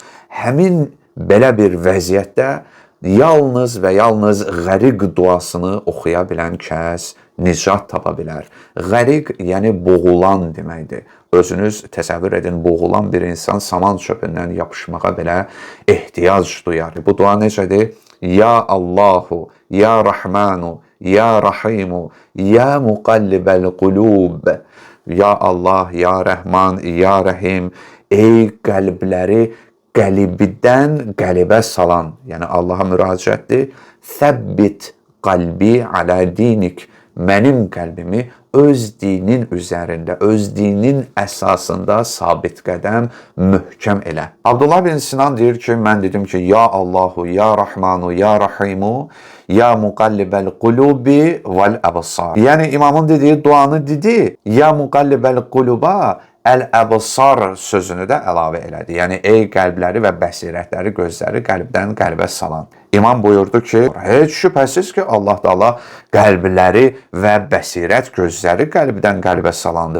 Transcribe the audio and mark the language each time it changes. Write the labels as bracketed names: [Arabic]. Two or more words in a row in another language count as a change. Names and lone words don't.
[Azerbaijani] Həmin belə bir vəziyyətdə yalnız və yalnız qəriq duasını oxuya bilən kəs nicat tapa bilər. Qəriq, yəni boğulan deməkdir. Özünüz təsəvvür edin, boğulan bir insan saman çöpündən yapışmağa belə ehtiyac duyar. Bu dua necədir? [Arabic] يا الله يا رحمن يا رحيم يا مقلب القلوب. يا الله يا رحمن يا رحيم, [Azerbaijani] ey qəlbləri qəlibdən qəlibə salan, yəni Allaha müraciətdir. [Arabic] ثبت قلبي على دينك. [Azerbaijani] Mənim qəlbimi öz dinin üzərində, öz dinin əsasında sabit qədəm, möhkəm elə. Abdullah bin Sinan deyir ki, mən dedim ki, [Arabic] يا الله يا رحمن يا رحيم يا مقلب القلوب والأبصار. [Azerbaijani] Yəni imamın dediyi duanı dedi, [Arabic] يا مقلب القلوب الأبصار [Azerbaijani] sözünü də əlavə elədi. Yəni, ey qəlbləri və bəsirətləri, gözləri qəlbdən qəlbə salan. İmam buyurdu ki, heç şübhəsiz ki, Allah Taala qəlbləri və bəsirət, gözləri qəlbdən qəlbə salandı.